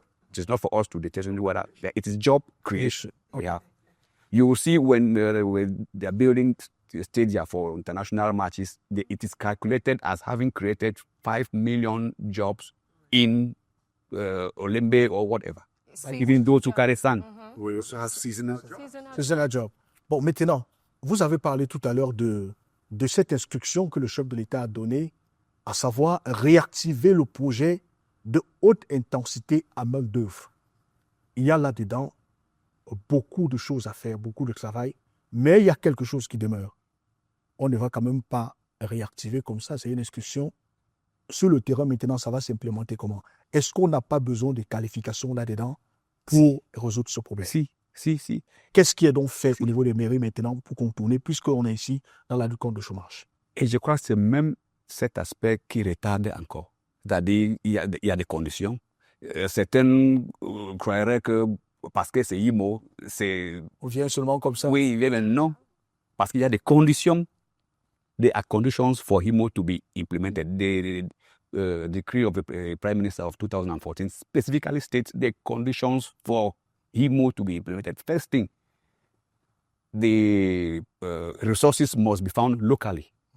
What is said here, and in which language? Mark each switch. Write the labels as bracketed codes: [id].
[en] It is not for us to determine whether it is job creation. Yeah. You will see when they're building the stadia for international matches, it is calculated as having created 5 million jobs in Olembe or whatever. Even those who carry sand. We also have seasonal. [fr] C'est un job. Bon, maintenant, vous avez parlé tout à l'heure de cette instruction que le chef de l'État a donnée, à savoir réactiver le projet de haute intensité à main d'œuvre. Il y a là-dedans beaucoup de choses à faire, beaucoup de travail, mais il y a quelque chose qui demeure. On ne va quand même pas réactiver comme ça, c'est une instruction. Sur le terrain, maintenant, ça va s'implémenter comment? Est-ce qu'on n'a pas besoin de qualifications là-dedans pour résoudre ce problème? Si. Qu'est-ce qui est donc fait au niveau des mairies maintenant pour contourner, puisqu'on est ici dans la lutte contre le chômage? Et je crois que c'est même cet aspect qui retarde encore. C'est-à-dire, il y a des conditions. Certains croiraient que parce que c'est IMO, c'est... On vient seulement comme ça? Oui, mais non. Parce qu'il y a des conditions. [en] There are conditions for IMO to be implemented. The decree of the Prime Minister of 2014 specifically states the conditions for IMO to be implemented. First thing, the resources must be found locally.